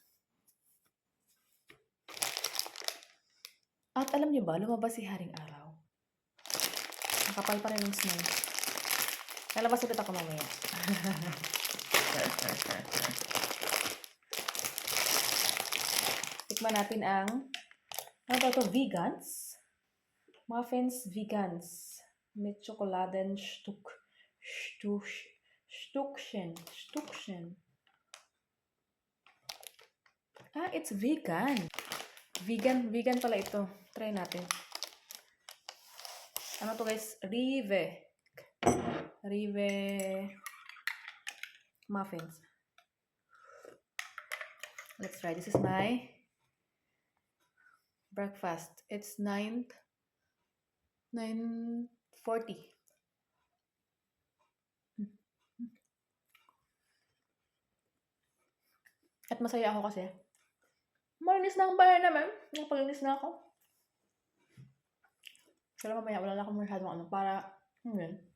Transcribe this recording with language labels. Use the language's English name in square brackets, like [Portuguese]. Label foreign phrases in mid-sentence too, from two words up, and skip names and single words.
[Filipino] At alam niyo ba, lumabas si Haring Araw. Nakapal pa rin yung smile. Lalabas ulit ako mamaya. Tikman natin ang, ano ba ito? Vegans? [English] Muffins vegans. [German] Mit Schokoladen Stückchen. [English] Ah, it's vegan. [Filipino] Vegan pala ito. Try natin. Ano to guys? [English] Rive muffins. Let's try. This is my breakfast. It's 9:40. [Filipino] At masaya ako kasi malinis na ang bahay naman. Napaglinis na ako. Pero mamaya wala na akong masyadong para yun.